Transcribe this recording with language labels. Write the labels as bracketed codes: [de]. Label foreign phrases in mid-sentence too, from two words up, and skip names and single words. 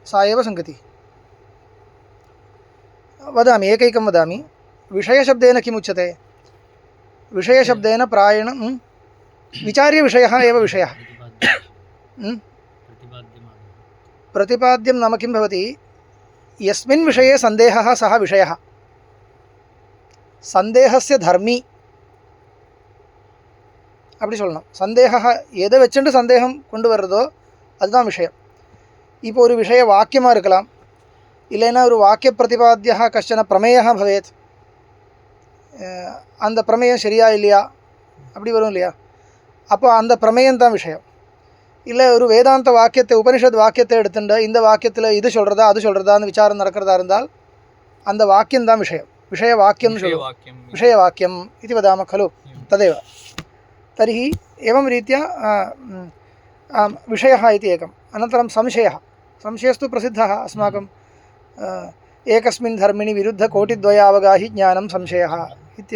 [sa] सा एव सङ्गतिः। वदामि, एकैकं वदामि। विषयशब्देन किम् उच्यते? विषयशब्देन प्रायेण विचार्यविषयः एव विषयः। प्रतिपाद्यं नाम किं भवति यस्मिन् विषये सन्देहः सः विषयः सन्देहस्य धर्मी [ta] அப்படி சொல்லணும். சந்தேக எதை வச்சுட்டு சந்தேகம் கொண்டு வர்றதோ அதுதான் விஷயம். இப்போ ஒரு விஷய வாக்கியமாக இருக்கலாம், இல்லைன்னா ஒரு [sa] वाक्य प्रतिपाद्य कष्टन प्रमेय भवेत्, [ta] அந்த பிரமேயம் சரியா இல்லையா அப்படி வரும் இல்லையா, அப்போ அந்த பிரமேயம் தான் விஷயம். இல்லை ஒரு வேதாந்த வாக்கியத்தை உபனிஷத் வாக்கியத்தை எடுத்துட்டு இந்த வாக்கியத்தில் இது சொல்கிறதா அது சொல்கிறதான்னு விசாரம் நடக்கிறதா இருந்தால் அந்த வாக்கியம்தான் விஷயம். [sa] विषयवाक्यं विषयवाक्यम् इति वदामः खलु, तदेव. तर्हि एवं रीत्या विषयः इति एकम्. अनन्तरं संशयः. संशयस्तु प्रसिद्धः अस्माकं एकस्मिन् धर्मिणि विरुद्धकोटिद्वयावगाहि ज्ञानं संशयः इत्येव.